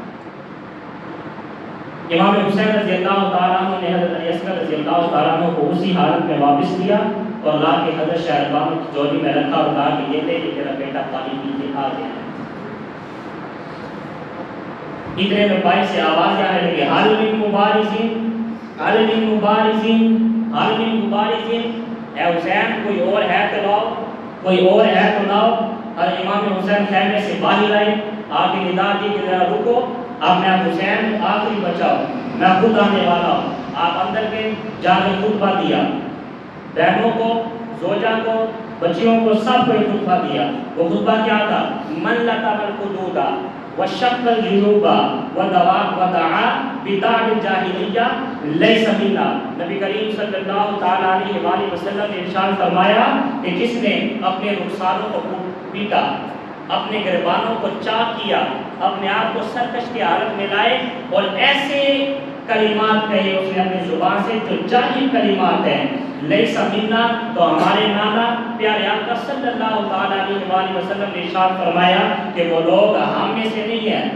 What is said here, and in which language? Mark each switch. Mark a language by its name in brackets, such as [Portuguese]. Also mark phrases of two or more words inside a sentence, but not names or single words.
[Urdu] امام حسین [Arabic] رضی اللہ تعالیٰ عنہ [Urdu] نے حضرت علی اصغر [Arabic] رضی اللہ تعالیٰ عنہ [Urdu] کو اسی حالت میں واپس لیا اور لا کے حضرت شہربانو کی جولی میں رکھا اور کہا کہ یہ لے کہ تیرا بیٹا پانی پی کے آ گیا۔ اتنے میں بائی سے آواز آنے لگی، [Arabic] حال من مبارزین، حال من مبارزین، حال من مبارزین، [Urdu] اے حسین کوئی اور ہے تو لاؤ، کوئی اور ہے تو لاؤ۔ اور امام حسین خیمے سے باہر آئے، آگے ندا دی کہ ذرا رکو، اب میں حسین آخری بچاؤ، میں خود آنے والا ہوں۔ آپ اندر کے جا کے خطبہ دیا، بہنوں کو، زوجہ کو، بچیوں کو، سب کو ایک خطبہ دیا۔ وہ خطبہ کیا تھا؟ [Arabic] من لطم الحدود وشق الجیوب ودعا بدعوى الجاہلیہ لیس منا۔ [Urdu] نبی کریم [Arabic] صلی اللہ تعالی علیہ وآلہ وسلم [Urdu] نے ارشاد فرمایا کہ جس نے اپنے رخساروں کو پیٹا، اپنے گریبانوں کو چاک کیا، اپنے آپ کو سرکش کی حالت میں لائے اور ایسے کلمات کہے اس نے اپنی زبان سے جو جاہل کلمات ہیں، [Arabic] لیس منا، [Urdu] تو ہمارے نانا پیارے آقا [Arabic] صلی اللہ تعالی علیہ وآلہ وسلم [Urdu] نے ارشاد فرمایا کہ وہ لوگ ہم میں سے نہیں ہیں۔